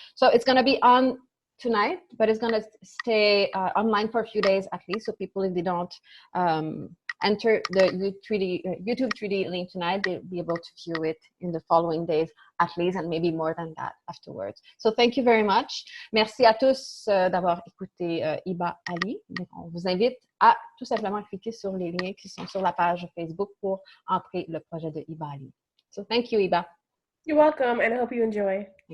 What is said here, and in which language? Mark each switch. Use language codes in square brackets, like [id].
[en] So it's going to be on tonight, but it's going to stay online for a few days at least. So people, if they don't enter the YouTube 3D link tonight, they'll be able to view it in the following days at least, and maybe more than that afterwards. So thank you very much. [fr] Merci à tous d'avoir écouté Hiba Ali. Donc, on vous invite à tout simplement cliquer sur les liens qui sont sur la page Facebook pour entrer le projet de Hiba Ali. [en] So thank you, Hiba. You're welcome, and I hope you enjoy.